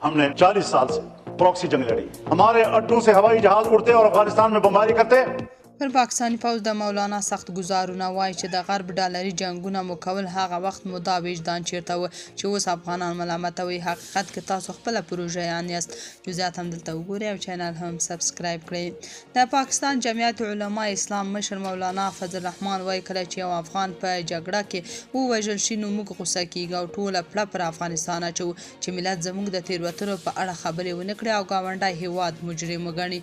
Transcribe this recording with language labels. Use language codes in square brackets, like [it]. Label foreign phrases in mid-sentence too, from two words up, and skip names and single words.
[ur] ہم نے 40 سال سے پراکسی جنگ لڑی، ہمارے اڈوں سے ہوائی جہاز اڑتے اور افغانستان میں بمباری کرتے. [ps] پر پاکستاني پوځ د مولانا سخت ګوزارونه وایي چې د غرب ډالري جنگونه مو کول هغه وخت مو دا وجدان چیرته و چې اوس افغانان ملامتوي. حقیقت کې تاسو خپله پروژهیان یاست. جزئیات هم دلته وګورئ او چینل هم سبسکرایب کړئ. د پاکستان جمعیت علما اسلام مشر مولانا فضل الرحمن وایي کله چې یو افغان په جګړه کې ووژل شي نو موږ غوسه کیږو او ټوله پړه پر افغانستان اچوو چې ملت زموږ د تېروتنو په اړه خبرې ونه کړي او ګاونډی هیواد مجرم وګڼي.